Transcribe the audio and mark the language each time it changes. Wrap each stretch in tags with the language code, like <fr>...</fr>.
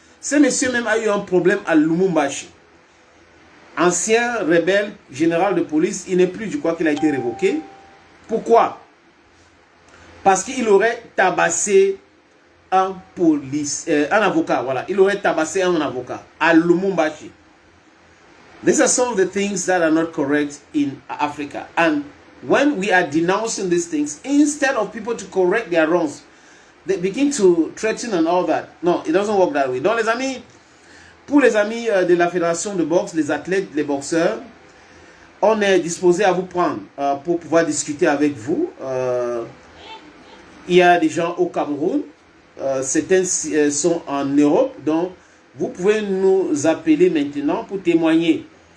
<fr>Ce monsieur même a eu un problème à Lumumbashi. Ancien rebelle, général de police, il n'est plus, je crois qu'il a été révoqué. Pourquoi? Parce qu'il aurait tabassé un avocat, voilà. Il aurait tabassé un avocat à Lumumbashi.</fr> <en>These are some of the things that are not correct in Africa. And when we are denouncing these things, instead of people to correct their wrongs, they begin to threaten and all that. No, it doesn't work that way.</en> <fr>Donc les amis, pour les amis de la fédération de boxe, les athlètes, les boxeurs, on est disposé à vous prendre pour pouvoir discuter avec vous. Il y a des gens au Cameroun, certains sont en Europe, donc vous pouvez nous appeler maintenant pour témoigner.</fr>